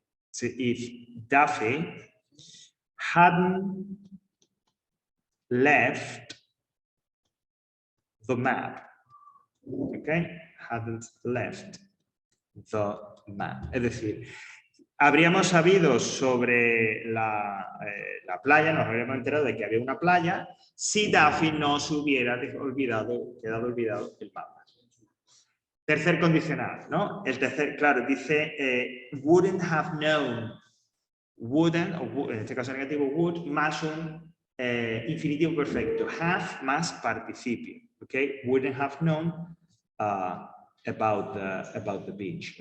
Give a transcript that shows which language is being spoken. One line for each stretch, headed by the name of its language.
English: So if Daffy hadn't left the map, okay? Hadn't left the map.
Spanish: Es decir, habríamos sabido sobre la playa, nos habríamos enterado de que había una playa, si Daffy no se hubiera quedado olvidado el mapa. Tercer condicional, ¿no? El tercer, claro, dice
English: wouldn't have known.
Spanish: Wouldn't, o en este caso negativo, would, más un infinitivo perfecto. Have más participio. Okay?
English: Wouldn't have known about the beach.